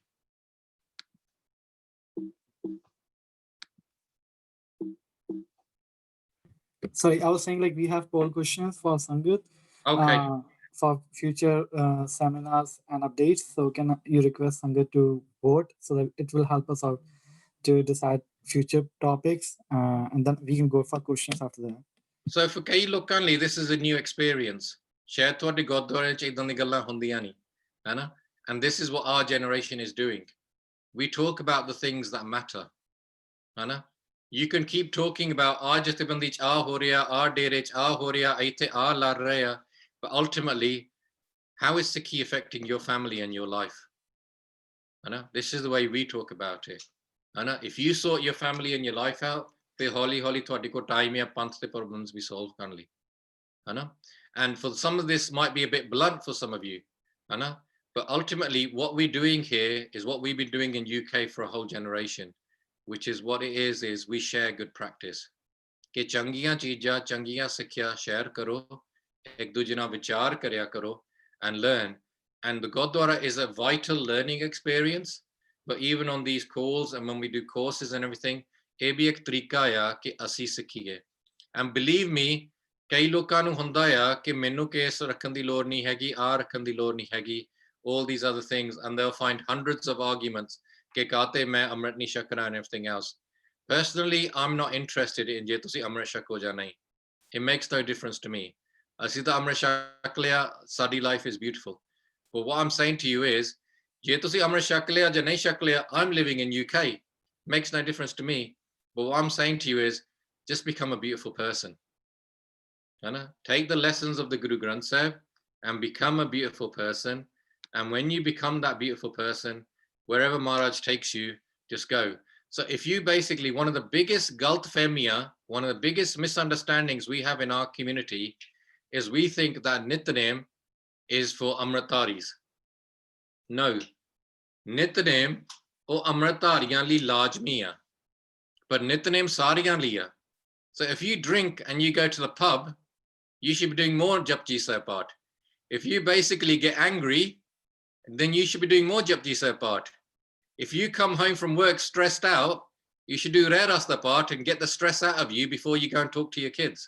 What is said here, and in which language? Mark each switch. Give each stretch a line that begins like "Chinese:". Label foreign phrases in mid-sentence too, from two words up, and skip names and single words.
English: Sorry, I was saying like we have poll questions for Sangat. Okay. For future seminars and updates. So can you request Sangat to vote so that it will help us out to decide future topics, and then we can go for questions after that. So for
Punjabi: ਕਈ ਲੋਕਾਂ ਲਈ
English: this is a new experience.
Punjabi: ਸ਼ਾਇਦ ਤੁਹਾਡੇ ਗੁਰਦੁਆਰੇ 'ਚ ਇਦਾਂ ਦੀ ਗੱਲਾਂ ਹੁੰਦੀਆਂ ਨਹੀਂ, ਹਨਾ।
English: And this is what our generation is doing. We talk about the things that matter, ਹਨਾ। You can keep talking about
Punjabi: ਆਹ ਜਥੇਬੰਦੀ 'ਚ ਆਹ ਹੋ ਰਿਹਾ, ਆਹ ਡੇਰੇ 'ਚ ਆਹ ਹੋ ਰਿਹਾ, ਇੱਥੇ ਆਹ ਲੜ ਰਹੇ ਆ,
English: but ultimately, how is Sikhi affecting your family and your life? This is the way we talk about it. If you sort your family and your life out, then holi
Punjabi: ਤੁਹਾਡੇ ਕੋਲ time ਹੈ ਪੰਥ ਦੇ problems ਵੀ solve ਕਰਨ ਲਈ.
English: And for some of this might be a bit blunt for some of you. But ultimately what we're doing here is what we've been doing in UK for a whole generation, which is what it is we share good practice.
Punjabi: ਕਿ ਚੰਗੀਆਂ ਚੀਜ਼ਾਂ ਚੰਗੀਆਂ ਸਿੱਖਿਆ share ਕਰੋ, ਇੱਕ ਦੂਜੇ ਨਾਲ ਵਿਚਾਰ ਕਰਿਆ ਕਰੋ
English: and learn. And the Gurdwara is a vital learning experience. But even on these calls and when we do courses and everything,
Punjabi: ਇਹ ਵੀ ਇੱਕ ਤਰੀਕਾ ਆ ਕਿ ਅਸੀਂ ਸਿੱਖੀਏ.
English: And believe me,
Punjabi: ਕਈ ਲੋਕਾਂ ਨੂੰ ਹੁੰਦਾ ਆ ਕਿ ਮੈਨੂੰ ਕੇਸ ਰੱਖਣ ਦੀ ਲੋੜ ਨਹੀਂ ਹੈਗੀ, ਰੱਖਣ ਦੀ ਲੋੜ ਨਹੀਂ ਹੈਗੀ,
English: all these other things, and they'll find hundreds of arguments
Punjabi: ਕਿ ਕਾਤੇ ਮੈਂ ਅੰਮ੍ਰਿਤ ਨਹੀਂ ਛਕਣਾ
English: and everything else. Personally, I'm not interested in
Punjabi: ਜੇ ਤੁਸੀਂ ਅੰਮ੍ਰਿਤ ਛਕੋ ਜਾਂ ਨਹੀਂ.
English: It makes no difference to me.
Punjabi: ਅਸੀਂ ਤਾਂ ਅੰਮ੍ਰਿਤ ਛਕ ਲਿਆ, ਸਾਡੀ
English: life is beautiful. But what I'm saying to you is,
Punjabi: ਜੇ ਤੁਸੀਂ ਅੰਮ੍ਰਿਤ ਛਕ ਲਿਆ ਜਾਂ ਨਹੀਂ ਛਕ ਲਿਆ,
English: I'm living in UK. Makes no difference to me. But what I'm saying to you is, just become a beautiful person. Take the lessons of the Guru Granth Sahib and become a beautiful person. And when you become that beautiful person, wherever Maharaj takes you, just go. So if you basically, one of the biggest
Punjabi: ਗਲਤ ਫਹਿਮੀਆਂ,
English: one of the biggest misunderstandings we have in our community is we think that Nityanem is for Amritaris.
Punjabi: No, ਨਿਤਨੇਮ ਔਰ ਅੰਮ੍ਰਿਤਧਾਰੀਆਂ ਲਈ ਲਾਜ਼ਮੀਆ, but ਨਿਤਨੇਮ ਸਾਰਿਆਂ ਲਈ.
English: So if you drink and you go to the pub, you should be doing more Japji Sahib part. If you basically get angry, then you should be doing more Japji Sahib part. If you come home from work stressed out, you should do Re Rasta part and get the stress out of you before you go and talk to your kids.